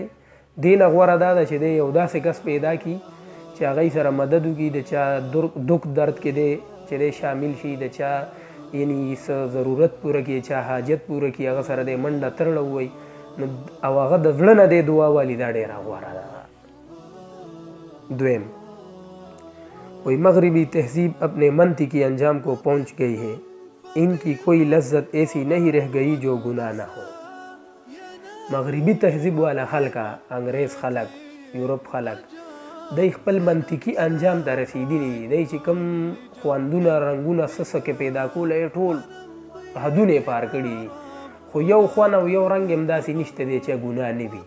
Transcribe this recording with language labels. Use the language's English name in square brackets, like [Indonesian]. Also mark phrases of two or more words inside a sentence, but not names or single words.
[Pashto] دې نه غوره دا ده چې دی یو داسې کس پیدا کړي چې هغوی سره مدد وکړي، د چا دک درد کې دی چې دی شامل شي، د چا یعنی څه ضرورت پوره کړي، چا حاجت پوره کړي، هغه سره دی منډه ترړه ووایي نو او هغه د زړه نه دی دعا والي، دا ډېره غوره ده. [Urdu] دویم کوئی مغربی تہذیب اپنے منطقی انجام کو پہنچ گئی ہے، ان کی کوئی لذت ایسی نہیں رہ گئی جو گناہ نہ ہو. [Pashto] مغربي تهذیب والا خلکه، انګریز خلک، یورپ خلک، دی خپل منطقي انجام ته رسېدلي دي. دی چې کوم خوندونه رنګونه څه څه کې پیدا کولی ټول حدونه یې پار کړي دي، خو یو خوند او یو رنګ هم داسې نشته دی چې ګناه نه وي.